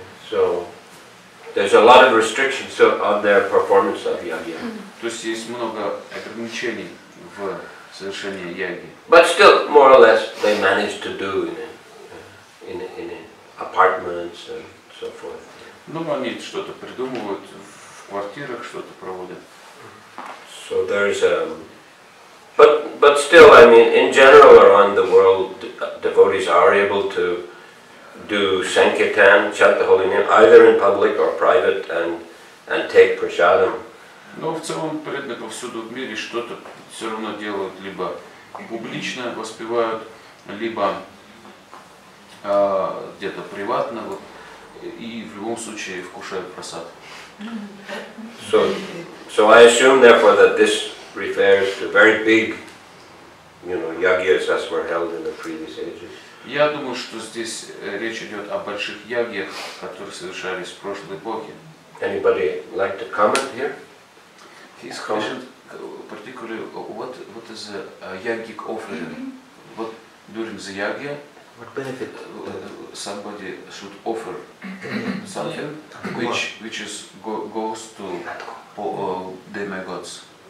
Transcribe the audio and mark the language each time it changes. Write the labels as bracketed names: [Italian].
[English] So there's a lot of restrictions on their performance of yagya. [Russian] То есть есть много ограничений в совершении яги. [English] But still, more or less, they manage to do in apartments and so forth. [Russian] Ну, они что-то придумывают в квартирах, что-то проводят. [English] So there's but still, I mean, in general around the world, devotees are able to do sankirtan, chant the holy name, either in public or private, and take prasadam. [Russian] Но в целом преданные повсюду в мире что-то все равно делают, либо публично воспевают, либо где-то приватно, и в любом случае вкушают прасад. [English] So I assume therefore that this refers to very big, yagyas as were held in the previous ages. [Russian] Я думаю, что здесь речь идет о больших ягьях, которые совершались в прошлой эпохе. [English] Anybody like to comment here? His question, particularly, what is a yagic offering? What during the yagya, what benefit somebody should offer something which is goes to demigods.